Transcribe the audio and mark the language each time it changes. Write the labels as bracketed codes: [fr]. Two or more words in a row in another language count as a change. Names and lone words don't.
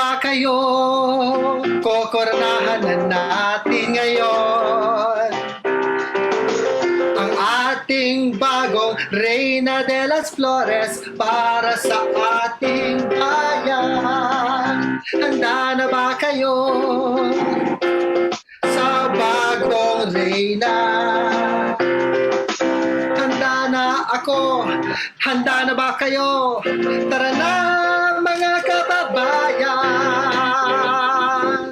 [tl] kayo? Kokoronahan na natin ngayon ang ating bagong Reyna de las Flores para sa ating bayan. Handa na ba kayo sa bagong Reyna? Handa na ako, handa na ba kayo? Tara na mga kababayan.